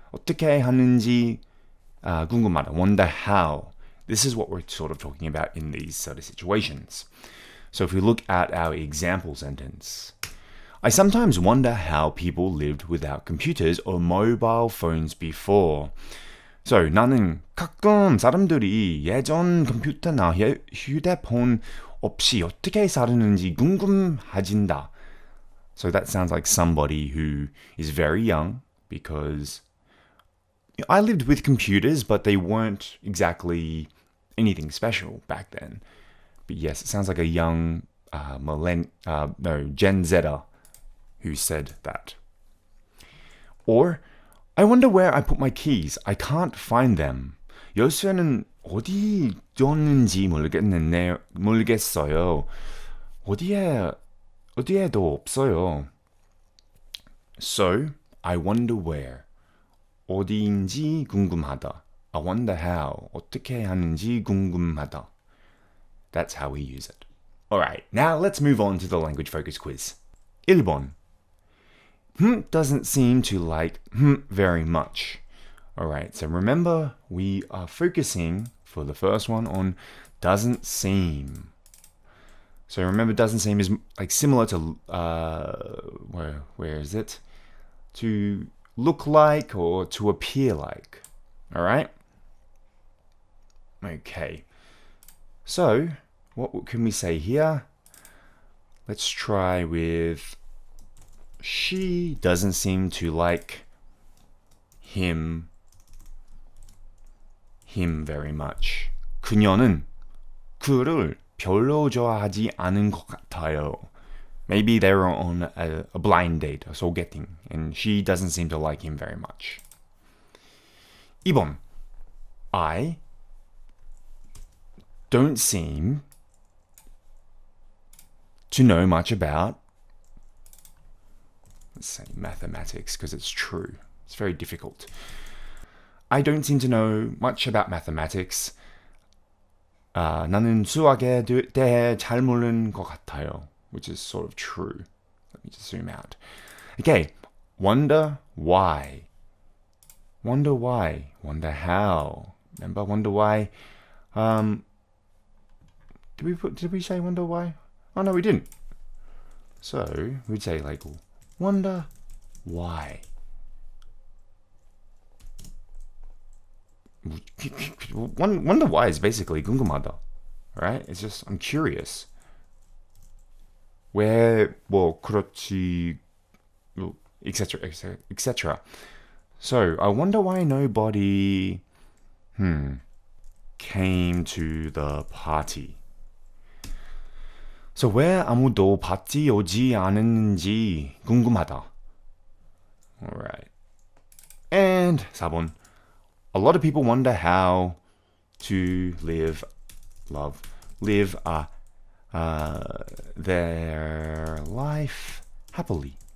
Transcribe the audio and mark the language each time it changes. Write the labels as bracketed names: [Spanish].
[Korean] 어떻게 하는지 궁금하다. [English] Wonder how. This is what we're sort of talking about in these sort of situations. So if we look at our example sentence, I sometimes wonder how people lived without computers or mobile phones before. [Korean] So 나는 가끔 사람들이 예전 컴퓨터나 휴대폰 없이 어떻게 살았는지 궁금해진다. [English] So that sounds like somebody who is very young, because I lived with computers, but they weren't exactly anything special back then. But yes, it sounds like a young Gen Zer who said that. Or, I wonder where I put my keys. I can't find them. [Korean] 열쇠는 어디 뒀는지 모르겠어요. 어디에도 없어요. [English] So, I wonder where. [Korean] 어디인지 궁금하다. [English] I wonder how. [Korean] 어떻게 하는지 궁금하다. [English] That's how we use it. Alright, now let's move on to the language focus quiz. [Korean] 1번. [English] Doesn't seem to like very much. Alright, so remember we are focusing for the first one on doesn't seem. So remember doesn't seem is like similar to where is it? To look like or to appear like. Alright? Okay. So, what can we say here? Let's try with she doesn't seem to like him very much. [Korean] 그녀는 그를 별로 좋아하지 않은 것 같아요. [English] Maybe they were on a blind date, a 소개팅, and she doesn't seem to like him very much. [Korean] 2번. [English] I don't seem to know much about, let's say, mathematics, because it's true. It's very difficult. I don't seem to know much about mathematics. [Korean] 나는 수학에 대해 잘 모르는 것 같아요. [English] Which is sort of true. Let me just zoom out. Okay, wonder why. Wonder why. Wonder how. Remember, wonder why. Did we say wonder why? Oh no, we didn't. So we'd say like wonder why. Wonder why is basically 궁금하다, right? It's just I'm curious. [Korean] 왜 뭐 그렇지, [English] etc. etc. So I wonder why nobody came to the party. [Korean] So 왜 아무도 파티 오지 않았는지 궁금하다. [English] Alright. And 4번. A lot of people wonder how to live their life happily.